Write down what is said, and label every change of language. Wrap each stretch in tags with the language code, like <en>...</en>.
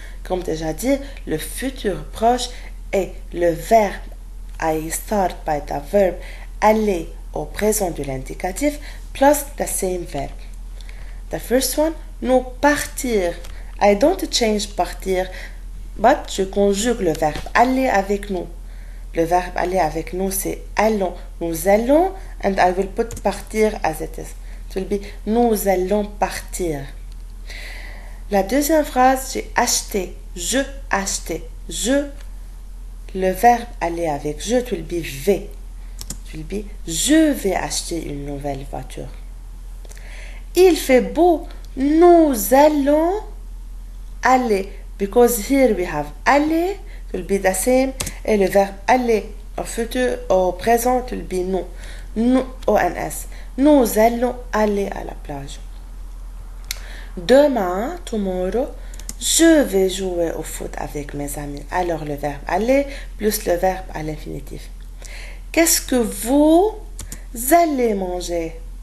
<fr>Comme déjà dit, le futur proche est le verbe</fr> <en>I start by the verb</en> <fr>aller au présent de l'indicatif plus</fr> <en>the same verb. The first one,</en> <fr>nous partir.</fr> <en>I don't change partir, but</en> <fr>je conjugue le verbe aller avec nous. Le verbe aller avec nous, c'est allons. Nous allons,</fr> <en>and I will put partir as it is. It will be</en> <fr>nous allons partir. La deuxième phrase, j'ai acheté. Je acheté. Je, le verbe aller avec je,</fr> <en>it will be</en> <fr>vais.</fr> <en>It will be</en> <fr>je vais acheter une nouvelle voiture. Il fait beau. Nous allons aller.</fr> <en>Because here we have aller. It will be the same.</en> <fr>Et le verbe aller au futur, au présent,</fr> <en>it will be</en> <fr>nous. Nous, ONS. Nous allons aller à la plage. Demain, tomorrow, je vais jouer au foot avec mes amis. Alors le verbe aller plus le verbe à l'infinitif. Qu'est-ce que vous allez manger?</fr>